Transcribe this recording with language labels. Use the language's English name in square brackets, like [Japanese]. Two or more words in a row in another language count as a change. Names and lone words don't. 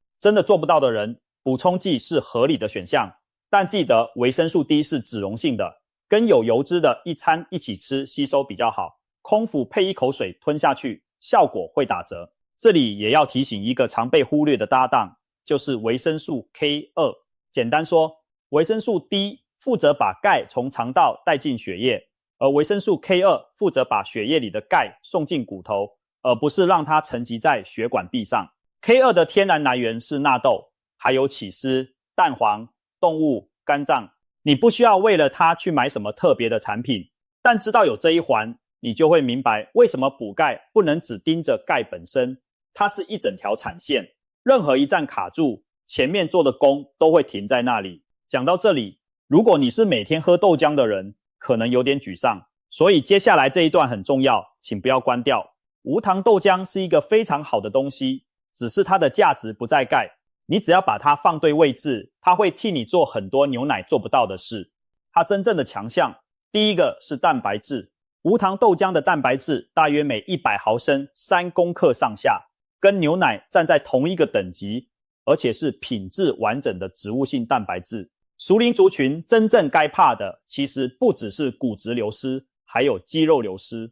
[Chinese] 真的做不到的人，補充劑是合理的選項，但記得維生素 D 是脂溶性的，跟有油脂的一餐一起吃吸收比較好， 空腹配一口水吞下去，效果會打折。這裡也要提醒一個常被忽略的搭檔，就是維生素 K2。簡單說，維生素 D 負責把鈣從腸道帶進血液，而維生素 K2 負責把血液裡的鈣送進骨頭，而不是讓它沉積在血管壁上。K2 的天然來源是納豆，還有起司、蛋黃、動物、肝臟。你不需要為了它去買什麼特別的產品，但知道有這一環，你就會明白為什麼補鈣不能只盯着鈣本身，它是一整條產線，任何一站卡住，前面做的功都會停在那裡。講到這裡，如果你是每天喝豆漿的人，可能有點沮喪，所以接下來這一段很重要，請不要關掉。無糖豆漿是一個非常好的東西，只是它的價值不在鈣。你只要把它放對位置，它會替你做很多牛奶做不到的事。它真正的強項，第一個是蛋白質。無糖豆漿的蛋白質大約每100毫升3公克上下，跟牛奶站在同一個等級，而且是品質完整的植物性蛋白質。熟齡族群真正該怕的，其實不只是骨質流失，還有肌肉流失。